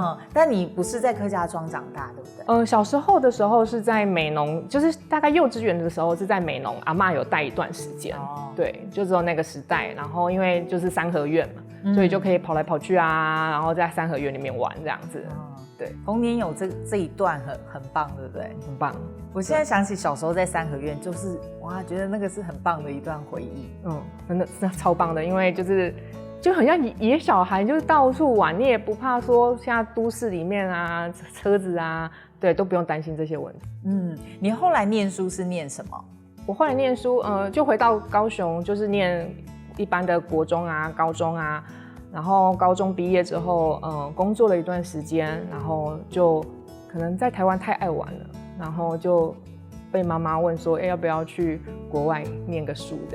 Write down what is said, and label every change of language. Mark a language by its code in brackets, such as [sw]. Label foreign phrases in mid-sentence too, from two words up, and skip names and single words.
[zh] 但你不是在客家莊長大，對不對？小時候的時候是在美濃，就是大概幼稚園的時候是在美濃，阿嬷有帶一段時間。對，就只有那個時代，然後因為就是三合院嘛。所以就可以跑來跑去啊，然後在三合院裡面玩這樣子。對，童年有這一段很棒，對不對？很棒。我現在想起小時候在三合院，就是哇，覺得那個是很棒的一段回憶。真的是超棒的，因為就很像野小孩，就是到處玩，你也不怕說現在都市裡面啊，車子啊，對，都不用擔心這些問題。你後來念書是念什麼？我後來念書，就回到高雄，就是念一般的國中啊、高中啊，然後高中畢業之後，工作了一段時間，然後就可能在台灣太愛玩了，然後就被媽媽問說，要不要去國外念個書這樣子。